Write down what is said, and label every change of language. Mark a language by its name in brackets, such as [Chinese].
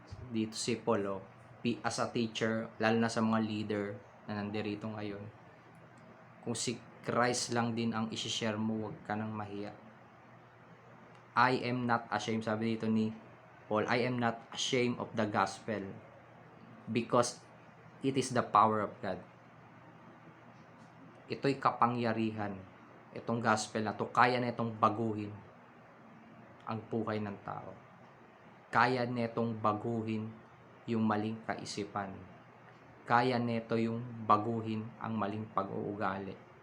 [Filipino] Dito si Paul, [English] as a teacher, [Filipino] lalo na sa mga leader na nandirito ngayon, kung si Christ lang din ang isi-share mo, wag ka nang mahiya. [English] I am not ashamed, [Filipino] sabi dito ni Paul, [English] I am not ashamed of the gospel because it is the power of God. [Filipino] Ito'y kapangyarihan. Itong gospel na to, kaya na itong baguhin ang buhay ng tao. Kaya netong baguhin yung maling kaisipan. Kaya neto yung baguhin ang maling pag-uugali.